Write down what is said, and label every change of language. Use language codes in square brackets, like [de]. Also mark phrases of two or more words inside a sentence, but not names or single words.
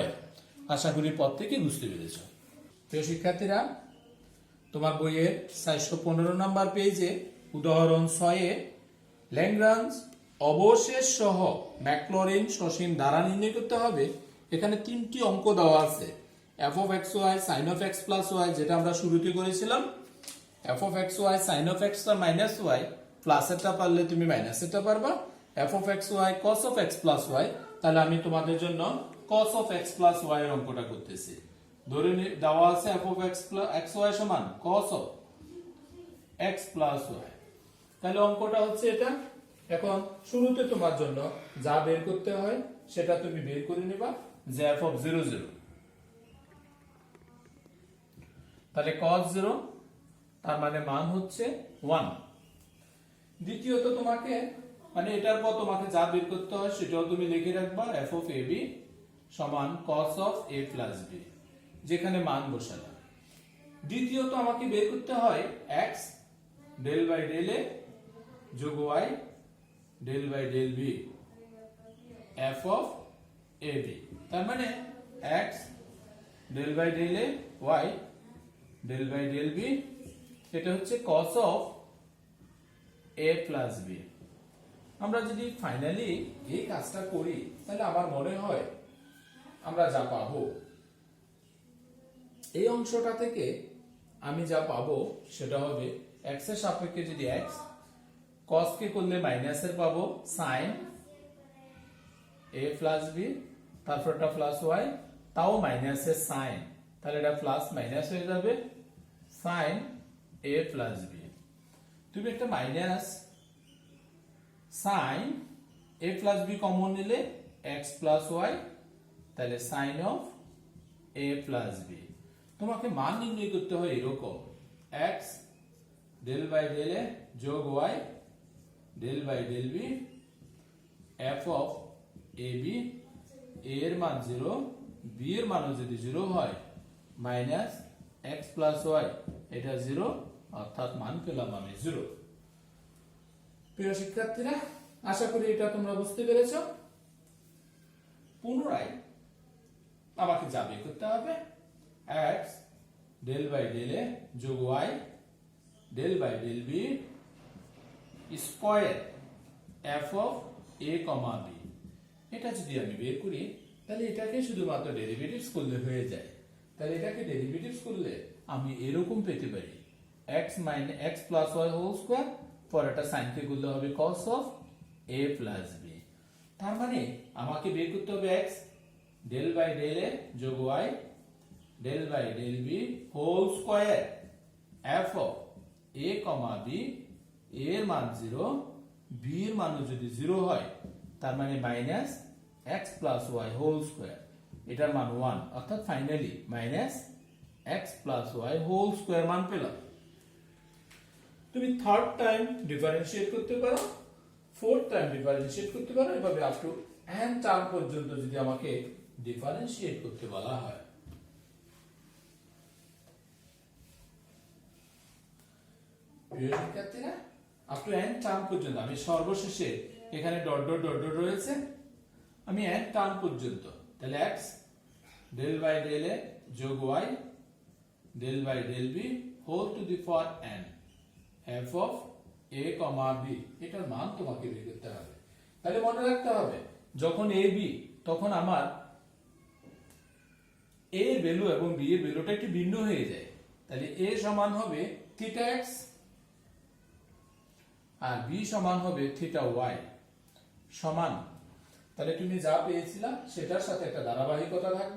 [bn] আশা করি পদ থেকে বুঝতে পেরেছো। প্রিয় শিক্ষার্থীরা, তোমার বইয়ের 415 নম্বর পেজে উদাহরণ 6 এ ল্যাগ্রাঞ্জ অবশেষ সহ ম্যাকলরিন সসীম ধারা নির্ণয় করতে হবে। এখানে তিনটি অঙ্ক দেওয়া আছে, [en] f of xy sin of x plus y, [bn] যেটা আমরা শুরুতে করেছিলাম। [en] f of xy sin of x minus y, [bn] প্লাস এটা পারলে তুমি মাইনাস এটা পারবা। [en] f of xy cos of x plus y, [bn] তাহলে আমি তোমাদের জন্য [en] cos of x plus y [bn] এর অঙ্কটা করতেছি। ধরে দেওয়া আছে [en] f of xy [bn] সমান [en] cos of x plus y, [bn] তাহলে অঙ্কটা হচ্ছে এটা। এখন শুরুতে তোমার জন্য যা বের করতে হয় সেটা তুমি বের করে নিবা, যে [en] f of 0 0, [bn] তাহলে cos 0 তার মানে মান হচ্ছে 1। দ্বিতীয়ত তোমাকে মানে এটার পর তোমাকে যা বের করতে হয় সেটাও তুমি লিখে রাখবা, [en] f of ab [bn] সমান [en] cos of a plus b, [bn] যেখানে মান বসালাম। দ্বিতীয়ত আমাকে বের করতে হয় [en] x del by del a [bn] যোগ [en] y del by del b f of ab, [bn] তার মানে [en] x del by del a y del by del b, [bn] এটা হচ্ছে [en] cos of a plus b। [bn] আমরা যদি ফাইনালি এই কাজটা করি তাহলে আমার মনে হয় আমরা যা পাবো এই অংশটা থেকে আমি যা পাবো সেটা হবে x এর সাপেক্ষে যদি x cos কে করলে মাইনাস এর পাবো [en] sin a plus b, [bn] তারপরটা প্লাস y, তাও মাইনাস এর sin, তাহলে এটা প্লাস মাইনাস হয়ে যাবে [en] sin a plus b। [bn] তুমি একটা [en] minus sin a plus b [bn] কমন নিলে [en] x plus y, [bn] তাহলে [en] sin of a plus b। [bn] তোমাকে মান নির্ণয় করতে হয় এরকম, [en] x del by del a [bn] যোগ [en] y del by del b f of ab, [bn] a এর মান 0, b এর মানও যদি 0 হয় [en] minus x plus y, [bn] এটা 0, অর্থাৎ মান পেলাম আমি 0। প্রিয় শিক্ষার্থীরা, আশা করি এটা তোমরা বুঝতে পেরেছো। পুনরায় আমাকে যা বের করতে হবে [en] x del by del a [bn] যোগ [en] y del by del b square f of a, [bn] b। এটা যদি আমি বের করি তাহলে এটাকে শুধুমাত্র ডেরিভেটিভস করলে হয়ে যায়। তাহলে এটাকে ডেরিভেটিভস করলে আমি এরকম পেতে পারি [en] x plus y whole square, [bn] পরেরটা sin কে করলে হবে [en] cos of a plus b। [bn] তার মানে আমাকে বের করতে হবে [en] x del by del a [bn] যোগ [en] y del by del b whole square f of a, b, [bn] a এর মান 0, b এর মানও যদি 0 হয় তার মানে [en] minus x plus y whole square, [bn] এটার মান 1, অর্থাৎ ফাইনালি [en] minus x plus y whole square [bn] মান পেলাম। তুমি [en] third time differentiate [bn] করতে পারো, [en] fourth time differentiate [bn] করতে পারো, এভাবে [en] up to n term [bn] পর্যন্ত যদি আমাকে ডিফারেন্সিয়েট করতে বলা হয়। প্রিয় শিক্ষার্থীরা, [en] up to n term [bn] পর্যন্ত আমি সর্বশেষে এখানে [en] dot dot dot dot [bn] রয়েছে, আমি [en] n term [bn] পর্যন্ত, তাহলে [en] x del by del a [bn] যোগ [en] y del by del b whole to the power n f of a, [bn] b, এটার মান তোমাকে বের করতে হবে। তাহলে মনে রাখতে হবে যখন a b তখন আমার এ এর ভ্যালু এবং বি এর ভ্যালুটা একটু ভিন্ন হয়ে যায়। তাহলে এ সমান হবে [en] theta x [bn] আর বি সমান হবে [en] theta y [bn] সমান, তাহলে তুমি যা পেয়েছিলা সেটার সাথে একটা ধারাবাহিকতা থাকবে।